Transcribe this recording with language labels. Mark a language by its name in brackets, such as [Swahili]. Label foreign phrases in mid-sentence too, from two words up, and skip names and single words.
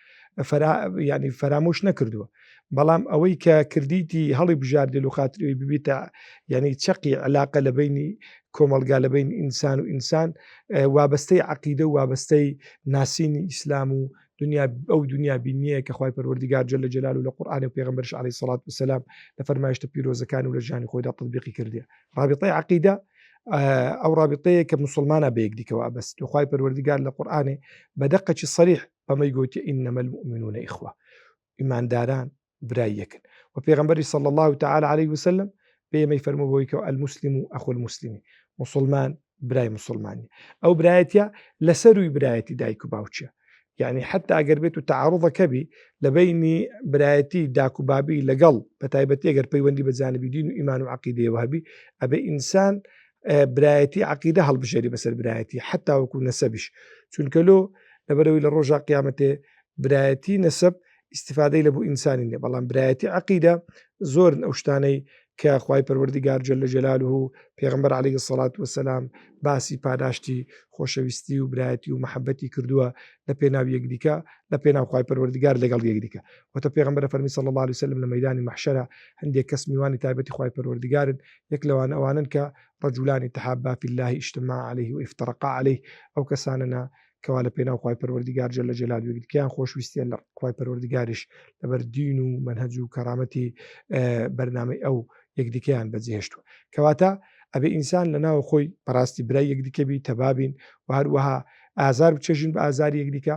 [Central Kurdish] ینی فرامۆش نەکردووە، بەڵام ئەوەی کە کردیتی هەڵی بژاردێت و خاتری ببیتە ینی چەقی علاقە لە بینی کۆمەلگا لە بین ئینسان و ئینسان، وابەستەی عەقیدە و وابەستەی ناسینی ئیسلام و ئەو دنیا بینیە کە خوای پەروەردگار [Arabic] جەل جەلاله [Central Kurdish] لە قورئان و پێغەمبەرش [Arabic] عەلەیهی سەڵات وسەلام [Central Kurdish] لە فەرمایشتە پیرۆزەکان و لە ژیانی خۆیدا تەطبیقی کردیە. ڕابطەی عەقیدە ئەو ڕابطەیە کە مسلمانە بە یەکدیکەوە ئابەست و خوای پەروەردگار لە قورئانێ بەدەقة صریح بەمە گوتی [Arabic] إنما المؤمنون إخوة، [Central Kurdish] ئیمانداران برای یەکن و پێغەمبەری [Arabic] صلی الله تعالی علیه وسلم [Central Kurdish] پێمەی فەرمووەوەی کە [Arabic] المسلم أخو المسلم، [Central Kurdish] مسلمان برای مسلمانی، ئەو برایەتە لەسەروی برایەتی دایک و باوچە، [Arabic] يعني حتى [Central Kurdish] ئەگەر بێت و تعارضەکە بی لە بینی برایەتی داک و بابی لەگەڵ بەتایبەتی ئەگەر پەیوەندی بە جانبی دین و ئیمان و عەقیدەیەوە هەبی، ئەبێ ئینسان برایەتی عەقیدە هەڵبژێری بەسەر برایەتی حتا وەکو نەسەبیش، چونکە لەبەرەوەی لە ڕۆژا قیامەتێ برایەتی نەسەب ئیستیفادەی لە بۆ ئینسانی نیە، بەڵام برایەتی عەقیدە زۆرن ئەو شتانەی کە خوای پەروەردگار [Arabic] جەل جەلاله [Central Kurdish] پێغەمبەر [Arabic] عەلەیهی سەڵات وسەلام [Central Kurdish] باسی پاداشتی خۆشەویستی و برایەتی و مەحەبەتی کردووە لە پێناو یەکدیکە، لە پێناو خوای پەروەردگار لەگەڵ یەکدیکە. وەتە پێغەمبەر فەرمی [Arabic] صلی الله علیه وسلم [Central Kurdish] لە مەیدانی مەحشەرە هەندێک کەس میوانی تایبەتی خوای پەروەردگارن، یەک لەوان ئەوانن کە [Arabic] رجلان تحابا في الله اجتمعا عليه وافترقا عليه، [Central Kurdish] ئەو کەسانەنە کەوا لە پێناو خوای پەروەردگار [Arabic] جەل جەلاله [Central Kurdish] یەکدیکەیان خۆشویستیان لە خوای پەروەردگاریش لەبەر دین و مەنهەج و کەرامەتی بەرنامەی ئەو یەکدیکەیان بەجێهێشتووە، کەواتە ئەبێ ئینسان لە ناو خۆی بەڕاستی برای یەکدیکە بی تەبابین و هەروەها ئازار بچێژین بە ئازاری یەکدیکە.